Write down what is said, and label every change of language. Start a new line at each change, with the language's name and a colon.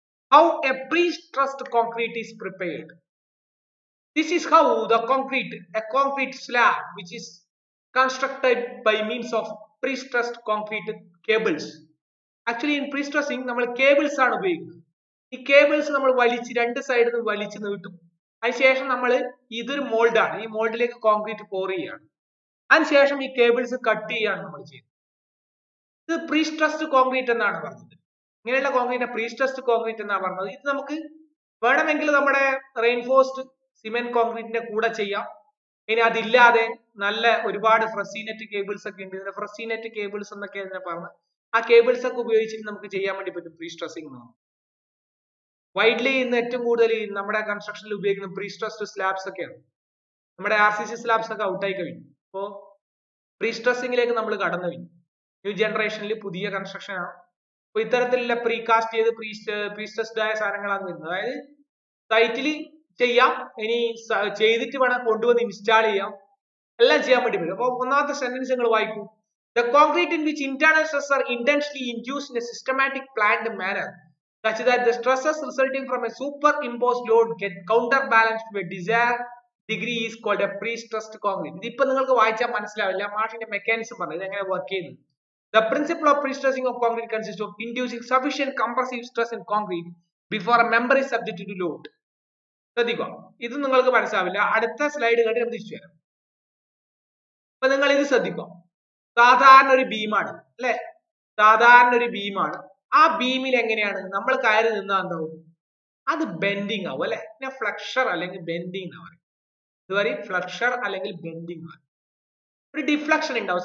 English: How a pre-stressed concrete is prepared. This is how the a concrete slab which is constructed by means of pre-stressed concrete cables. Actually in pre-stressing
Malayalam: നമ്മൾ cables ആണ് ഉപയോഗിക്കുന്നത്. ഈ cables നമ്മൾ വലിച്ച് രണ്ട് സൈഡിൽ നിന്ന് വലിച്ചു നീട്ടും. അതിനുശേഷം നമ്മൾ ഇതൊരു മോൾഡാണ്. ഈ മോൾഡിലേക്ക് കോൺക്രീറ്റ് pour ചെയ്യാണ്. അതിനുശേഷം ഈ cables കട്ട് ചെയ്യാണ് നമ്മൾ ചെയ്യുന്നത്. ഇത് pre-stressed concrete എന്നാണ് പറഞ്ഞത്. ഇങ്ങനെയുള്ള കോൺക്രീറ്റ് pre-stressed concrete എന്നാണ് പറഞ്ഞത്. ഇത് നമുക്ക് വേണമെങ്കിൽ നമ്മുടെ reinforced സിമെന്റ് കോൺക്രീറ്റിന്റെ കൂടെ ചെയ്യാം. ഇനി അതില്ലാതെ നല്ല ഒരുപാട് ഫ്രസീനെറ്റ് കേബിൾസ് ഒക്കെ ഉണ്ട്. ഇതിനെ ഫ്രസീനെറ്റ് കേബിൾസ് എന്നൊക്കെ ഇതിനെ പറഞ്ഞത്. ആ കേബിൾസ് ഒക്കെ ഉപയോഗിച്ചിട്ട് നമുക്ക് ചെയ്യാൻ വേണ്ടി പറ്റും പ്രീ സ്ട്രെസ്സിങ്. വൈഡ്ലി ഇന്ന് ഏറ്റവും കൂടുതൽ നമ്മുടെ കൺസ്ട്രക്ഷനിൽ ഉപയോഗിക്കുന്ന പ്രീ സ്ട്രെസ്ഡ് സ്ലാബ്സ് ഒക്കെയാണ്. നമ്മുടെ RCC സ്ലാബ്സ് ഒക്കെ ഔട്ടായി കഴിഞ്ഞു. അപ്പോൾ പ്രീ സ്ട്രെസ്സിങ്ങിലേക്ക് നമ്മൾ കടന്നു കഴിഞ്ഞു. ന്യൂ ജനറേഷനിൽ പുതിയ കൺസ്ട്രക്ഷൻ ആണ്. അപ്പോൾ ഇത്തരത്തിലുള്ള പ്രീകാസ്റ്റ് ചെയ്ത് പ്രീ സ്ട്രെസ്ഡ് ആയ സാധനങ്ങളാണ് വരുന്നത്. അതായത് സൈറ്റിൽ ചെയ്യാം, ഇനി ചെയ്തിട്ട് വേണം കൊണ്ടുവന്ന് ഇൻസ്റ്റാൾ ചെയ്യാം, എല്ലാം ചെയ്യാൻ വേണ്ടി പറ്റും. അപ്പോൾ ഒന്നാമത്തെ സെന്റൻസ് നിങ്ങൾ വായിക്കൂ.
English: The concrete in which internal stresses are intentionally induced in a systematic planned manner such that the stresses resulting from a superimposed load get counterbalanced to a desired degree is called a pre-stressed concrete.
Malayalam: ഇതിപ്പോ നിങ്ങൾക്ക് വായിച്ചാൽ മനസ്സിലാവില്ല, മാഷിന്റെ mechanism പറഞ്ഞു ഇത് എങ്ങനെ work ചെയ്യുന്നത്.
English: The principle of pre-stressing of concrete consists of inducing sufficient compressive stress in concrete before a member is subjected to load.
Malayalam: ശ്രദ്ധിക്കുക, ഇത് നിങ്ങൾക്ക് മനസ്സിലാവില്ല. അടുത്ത സ്ലൈഡ് കണ്ട് നമുക്ക് തിരിച്ചു വരാം. അപ്പൊ നിങ്ങൾ ഇത് ശ്രദ്ധിക്കുക. സാധാരണ ഒരു ബീമാണ് അല്ലെ, സാധാരണ ഒരു ബീമാണ്. ആ ബീമിൽ എങ്ങനെയാണ് നമ്മൾ കയറി നിന്നാ എന്താവും? അത് ബെൻഡിങ് ആവും അല്ലെ. പിന്നെ ഫ്ലക്ഷർ അല്ലെങ്കിൽ ബെൻഡിങ് എന്ന് പറയും. ഇത് പറയും ഫ്ലക്ഷർ അല്ലെങ്കിൽ ബെൻഡിങ്. ഒരു ഡിഫ്ലക്ഷൻ ഉണ്ടാവും.